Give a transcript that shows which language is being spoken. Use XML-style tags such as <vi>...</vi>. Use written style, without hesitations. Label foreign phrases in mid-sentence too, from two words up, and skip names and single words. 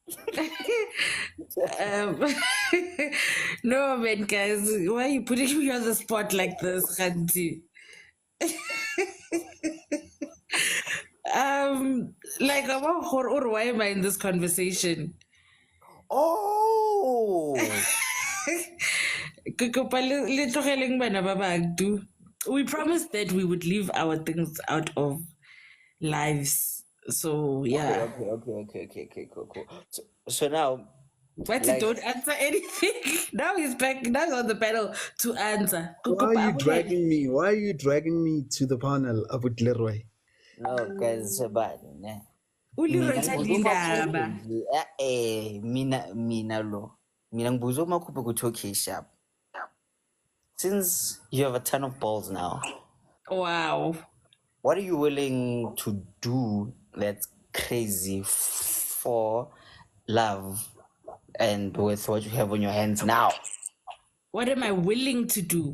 <en>um, no man, guys, why are you putting me on the spot like this, Khanti? Like, or why am I in this conversation? Oh,</en> <st>Ke kopa le tlogeleng bana ba bang,</st> <en>do. We promised that we would leave our things out of lives. So yeah. okay, cool. So now, But like, don't answer anything. Now he's back. Now he's on the panel to answer. Why are you dragging me? Why are you dragging me to the panel about Leroy? no, guys, bad, ne?</en> <zu>Uleroy Mina uthanda ngibuza umakhuphe indaba. nje, mina lo, mina ngibuza umakhuphe ukuthi</zu> <en>okay, sharp. Since you have a ton of balls now, Wow. what are you willing to do that's crazy for love and with what you have on your hands now? What am I willing to do?</en>